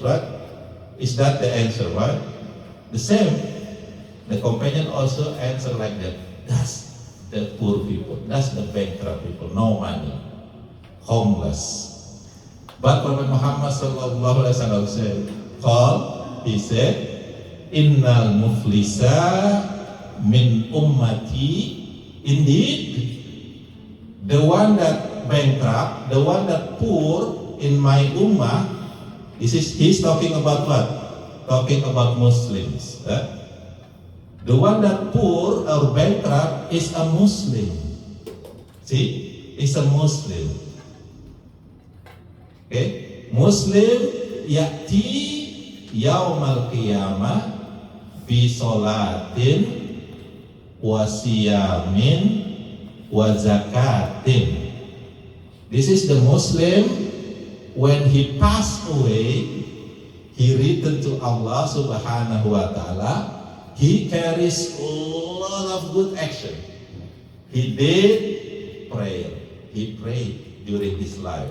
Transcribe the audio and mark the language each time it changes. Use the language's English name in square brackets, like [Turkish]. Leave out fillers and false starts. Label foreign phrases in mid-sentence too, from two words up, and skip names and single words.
[English] Right? Is that the answer? Right? The same. The companion also answer like that. That's the poor people. That's the bankrupt people. No money, homeless. But Prophet Muhammad [Arabic] صلى الله عليه وسلم [English] said, he said, [Arabic] "إن المفلس من أمتي." [English] Indeed, the one that bankrupt, the one that poor in my ummah. He's talking about what? Talking about Muslims. The one that poor or bankrupt is a Muslim. See, is a Muslim. [Arabic] Okay, مسلم يأتي يوم القيامة بصلاة وصيام وزكاة. [English] This is the Muslim when he passed away, he returned to [Arabic] الله سبحانه وتعالى. [English] He carries a lot of good action. He did prayer. He prayed during his life.